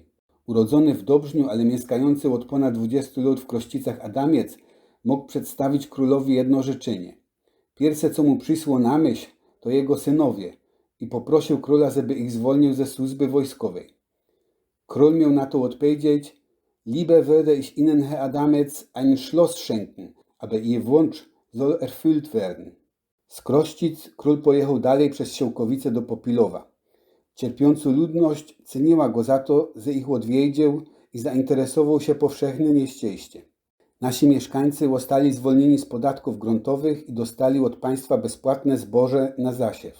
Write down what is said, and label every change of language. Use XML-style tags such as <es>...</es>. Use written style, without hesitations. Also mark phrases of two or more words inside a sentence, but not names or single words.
<pl>Urodzony w Dobrzniu, ale mieszkający od ponad 20 lat w Krościcach Adamiec mógł przedstawić królowi jedno życzenie. Pierwsze, co mu przyszło na myśl, to jego synowie i poprosił króla, żeby ich zwolnił ze służby wojskowej. Król miał na to odpowiedzieć:</pl> <de>Lieber würde ich Ihnen, Herr Adamec, ein Schloss schenken, aber Ihr Wunsch soll erfüllt werden.</de> <pl>Z Krościc król pojechał dalej przez Siołkowice do Popilowa. Cierpiącą ludność ceniła go za to, że ich odwiedził i zainteresował się powszechnym jeździeście. Nasi mieszkańcy zostali zwolnieni z podatków gruntowych i dostali od państwa bezpłatne zboże na zasiew.</pl>